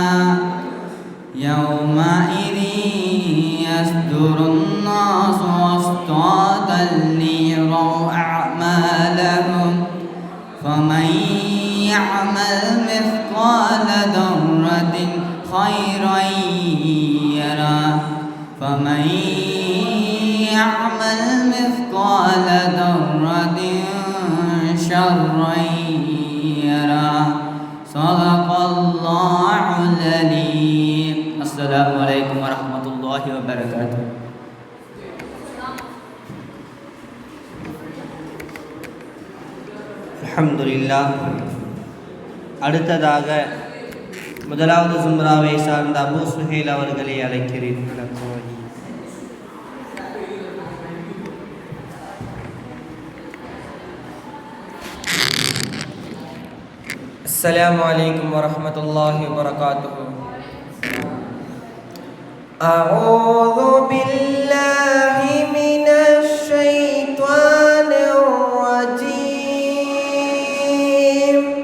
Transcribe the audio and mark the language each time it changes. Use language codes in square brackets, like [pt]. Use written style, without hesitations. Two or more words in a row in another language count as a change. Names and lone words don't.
[ar] يومئذ يصدر الناس أشتاتا ليروا أعمالهم فمن يعمل مثقال ذرة خيرا يره فمن يعمل مثقال ذرة شرا يره. صدق الله العظيم. السلام عليكم ورحمة الله وبركاته. [ta] அல்ஹம்துலில்லாஹ். அடுத்ததாக முதலாவது ஜும்ராவை சார்ந்த அபூ சுஹைல் அவர்களை அழைக்கிறேன். [ar] السلام عليكم ورحمة الله وبركاته. أعوذ بالله من الشيطان الرجيم.